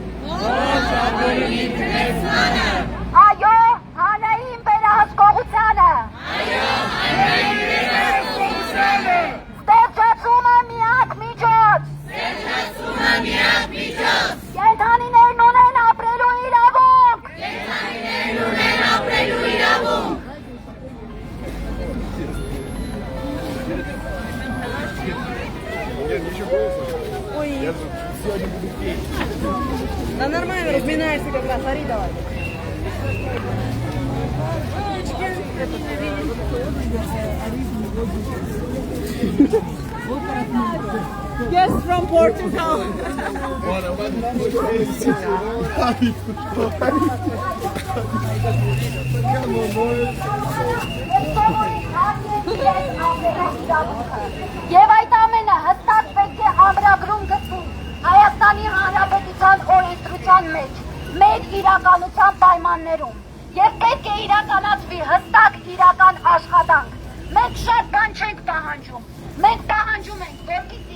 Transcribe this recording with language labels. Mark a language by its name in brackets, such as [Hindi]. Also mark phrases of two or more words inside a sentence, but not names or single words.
[Armenian] այո հանրային վերահսկողությանը, ստեղծումը միակ միջոց, կենդանիներն ունեն ապրելու իրավունք, [Russian] Да нормально, разминаешься как раз, ори давай. [English] Yes, from Portugal. [Armenian] Եվ այդ ամենը հստակ պետք է ամրագրում գտնի Հայաստանի Հանրապետության օրենսդրության մեջ, մեր իրականության պայմաններում, եւ պետք է իրականացվի հստակ իրական աշխատանք։ Մենք շատ բան չենք պահանջում, մենք պահանջում ենք, որպեսզի